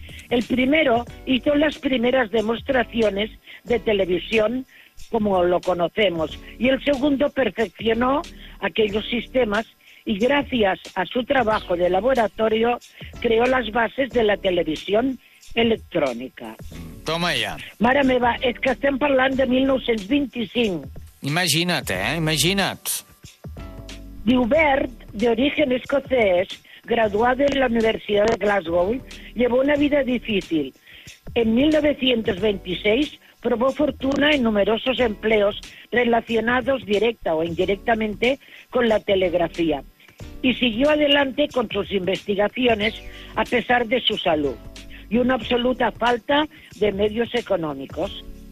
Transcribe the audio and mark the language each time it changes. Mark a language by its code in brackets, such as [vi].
[es] El primero hizo las primeras demostraciones de televisión como lo conocemos, y el segundo perfeccionó aquellos sistemas y gracias a su trabajo de laboratorio creó las bases de la televisión electrònica. [ca] Toma ja. Mare meva, és que estem parlant de 1925. Imagina't. [es] Diu Bert, de origen escocès, graduado en la Universidad de Glasgow, llevó una vida difícil. En 1926 probó fortuna en numerosos empleos relacionados directa o indirectamente con la telegrafía y siguió adelante con sus investigaciones a pesar de su salud y una absoluta falta de medios económicos.